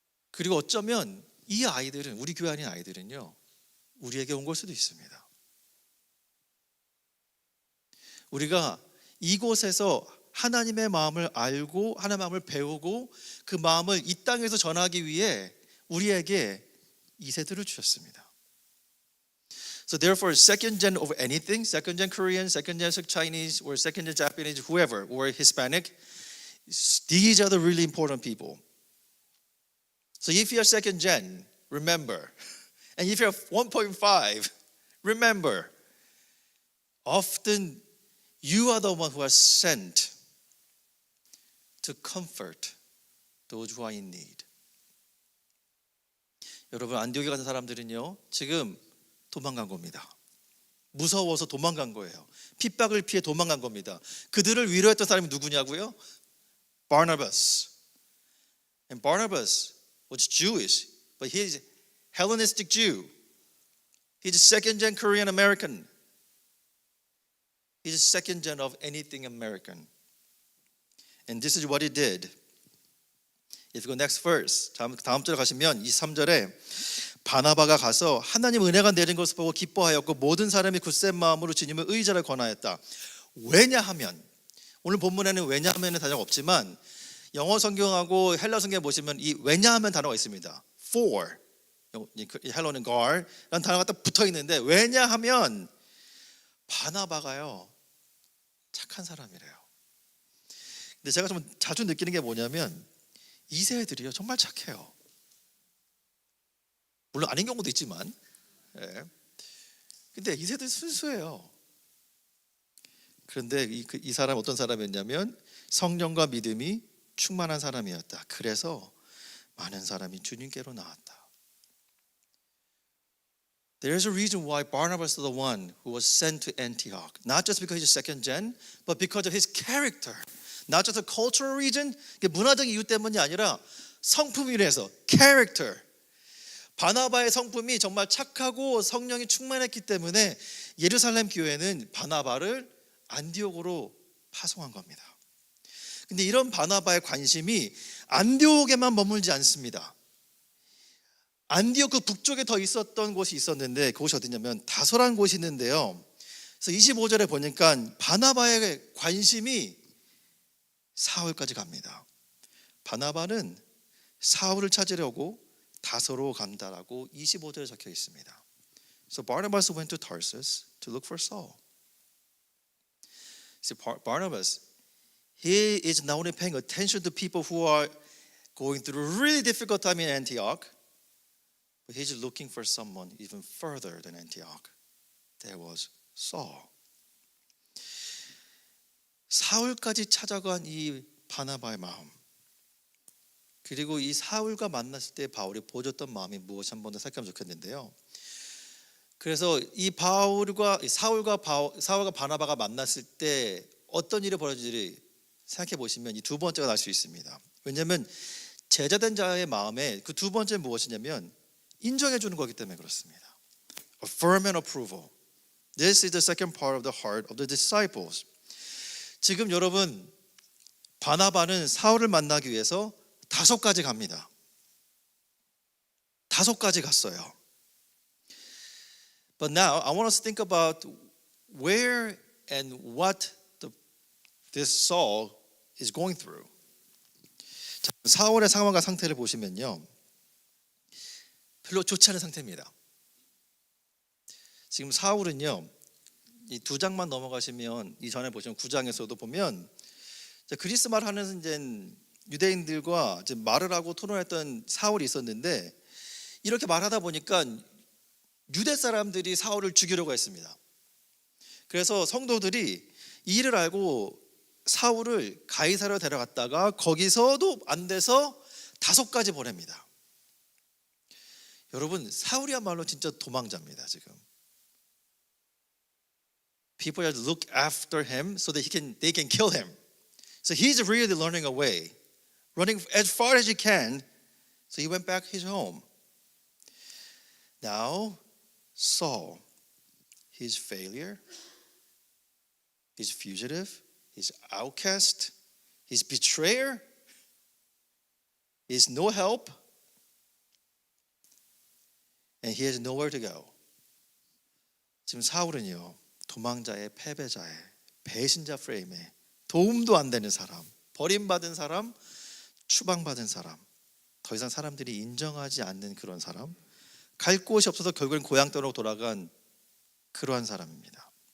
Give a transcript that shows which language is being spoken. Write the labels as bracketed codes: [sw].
[ko] 그리고 어쩌면 이 아이들은, 우리 교회 안에 아이들은요, 우리에게 온 걸 수도 있습니다. 우리가 이곳에서 하나님의 마음을 알고 하나님의 마음을 배우고 그 마음을 이 땅에서 전하기 위해 우리에게 이 세대를 주셨습니다. [en] So therefore, second gen of anything, second gen Korean, second gen Chinese, or second gen Japanese, whoever, or Hispanic, these are the really important people. So if you're second gen, remember. And if you're 1.5, remember. Often you are the one who are sent to comfort those who are in need. [ko] 여러분, 안디옥에 가는 사람들은요, 지금 도망간 겁니다. 무서워서 도망간 거예요. 핍박을 피해 도망간 겁니다. 그들을 위로했던 사람이 누구냐고요? [en] Barnabas. And Barnabas was Jewish, but he's Hellenistic Jew. He's second gen Korean American. He's second gen of anything American. And this is what he did. If you go next verse, [ko] 다음 절에 가시면 23절에 바나바가 가서 하나님 은혜가 내린 것을 보고 기뻐하였고 모든 사람이 굳센 마음으로 주님의 의자를 권하였다. 왜냐하면, 오늘 본문에는 왜냐하면은 단어가 없지만 영어 성경하고 헬라 성경에 보시면 이 왜냐하면 단어가 있습니다. For, 헬로는 gar 라는 단어가 딱 붙어 있는데, 왜냐하면 바나바가요 착한 사람이래요. 근데 제가 좀 자주 느끼는 게 뭐냐면 이 세대들이요 정말 착해요. 물론 아닌 경우도 있지만, 근데 이 세대들 순수해요. 그런데 이 사람 어떤 사람이었냐면 성령과 믿음이 충만한 사람이었다. 그래서 많은 사람이 주님께로 나왔다. [en] There's a reason why Barnabas is the one who was sent to Antioch. Not just because he's second gen, but because of his character. Not just a cultural reason, [ko] 문화적 이유 때문이 아니라 성품이라서 [en] character. [ko] 바나바의 성품이 정말 착하고 성령이 충만했기 때문에 예루살렘 교회는 바나바를 안디옥으로 파송한 겁니다. 근데 이런 바나바의 관심이 안디옥에만 머물지 않습니다. 안디옥 그 북쪽에 더 있었던 곳이 있었는데 그곳이 어디냐면 다소라는 곳이 있는데요. 그래서 25절에 보니까 바나바의 관심이 사울까지 갑니다. 바나바는 사울을 찾으려고 다소로 간다라고 25절에 적혀 있습니다. [en] So Barnabas went to Tarsus to look for Saul. See, Barnabas, he is not only paying attention to people who are going through a really difficult time in Antioch, but he's looking for someone even further than Antioch. There was Saul. [ko] 사울까지 찾아간 이 바나바의 마음, 그리고 이 사울과 만났을 때 바울이 보여줬던 마음이 무엇이 한번 더 살펴보면 좋겠는데요. 그래서 이 사울과 바나바가 만났을 때 어떤 일이 벌어질지 생각해 보시면 이 두 번째가 날 수 있습니다. 왜냐하면 제자된 자의 마음에 그 두 번째는 무엇이냐면 인정해 주는 거기 때문에 그렇습니다. [en] Affirm and approval. This is the second part of the heart of the disciples. [ko] 지금 여러분, 바나바는 사울을 만나기 위해서 다소까지 갑니다. 다소까지 갔어요. [en] But now I want us to think about where and what this Saul is going through. [ko] 자, 사울의 상황과 상태를 보시면요, 별로 좋지 않은 상태입니다. 지금 사울은요, 이 두 장만 넘어가시면 이전에 보시면 9장에서도 보면 그리스 말 하는 이제 유대인들과 이제 말을 하고 토론했던 사울이 있었는데, 이렇게 말하다 보니까 유대 사람들이 사울을 죽이려고 했습니다. 그래서 성도들이 이 일을 알고 사울을 가이사랴로 데려갔다가 거기서도 안 돼서 다소까지 보냅니다. 여러분, 사울이야말로 진짜 도망자입니다. [en] 지금 people have to look after him so that they can kill him. So he's really running away, running as far as he can. So he went back his home. Now Saul, his failure, his fugitive, his outcast, his betrayer, his no help, and he has nowhere to go. [ko] 지금 사울은요, 도망자의 패배자의 배신자 프레임에 도움도 안 되는 사람, 버림받은 사람, 추방받은 사람, 더 이상 사람들이 인정하지 않는 그런 사람, 갈 곳이 없어서 결국엔 고향 떠나고 돌아간 그러한 사람입니다.